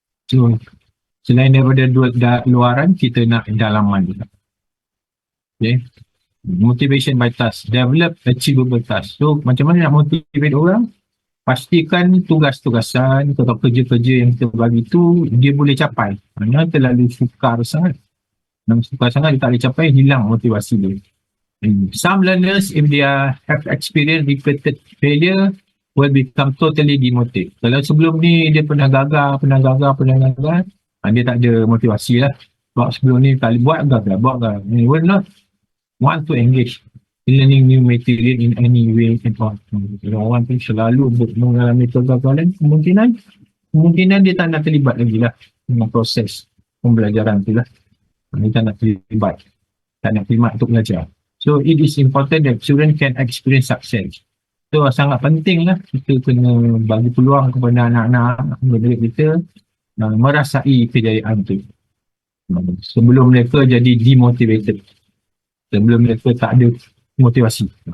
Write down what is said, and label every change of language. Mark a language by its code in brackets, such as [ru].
[ms] So selain daripada luaran, kita nak dalaman juga. [en] Okay. Motivation by task, develop achievable task. [ms] So macam mana nak motivate orang? Pastikan tugas-tugasan atau kerja-kerja yang kita bagi tu dia boleh capai. Hanya terlalu sukar sangat, dia tak boleh capai, hilang motivasi dia. [en] Some learners, if they have experienced repeated failure, will become totally demotivated. [ms] Kalau sebelum ni dia pernah gagal, dia tak ada motivasi lah. Sebab sebelum ni kali buat gagal. [en] He will not want to engage in learning new material in any way at all. [ms] Kalau orang tu selalu mengalami kegagalan, kemungkinan dia tak nak terlibat lagi lah dengan proses pembelajaran tu lah. Dia tak nak terlibat, tak nak khidmat untuk belajar. [en] So it is important that children can experience success. [ms] So sangat penting lah kita kena bagi peluang kepada anak-anak, murid kita merasai kejayaan tu sebelum mereka jadi demotivated, sebelum mereka tak ada motivasi.